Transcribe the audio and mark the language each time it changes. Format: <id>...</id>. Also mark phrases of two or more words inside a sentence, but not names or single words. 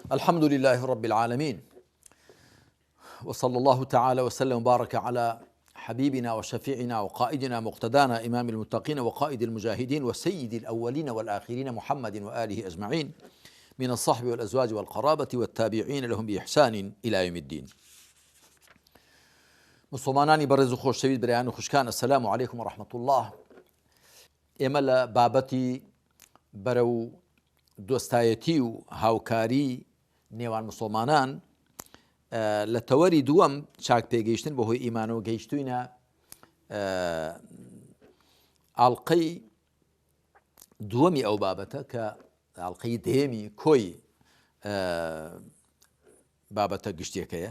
<ar>الحمد لله رب العالمين، وصلى الله تعالى وسلم وبارك على حبيبنا وشفيعنا وقائدنا مقتدانا إمام المتقين وقائد المجاهدين وسيد الأولين والآخرين محمد وآله أجمعين من الصحب والأزواج والقرابة والتابعين لهم بإحسان إلى يوم الدين.</ar> <ckb>مسلمانانی بەڕێز و خۆشەویست برایان و خوشکان،</ckb> <ar>السلام عليكم ورحمة الله.</ar> <ckb>ئێمە لە بابەتی بەرەو دۆستایەتی و هاوکاری نێوان مسلمانان لە تەوەری دووەم چاک پێگەیشتن بەهۆی ئیمانەوە گەیشتوینە ئاڵقەی دووەمی ئەو بابەتە کە ئاڵقەی دێمی کۆی بابەتە گشتیەکەیە.</ckb>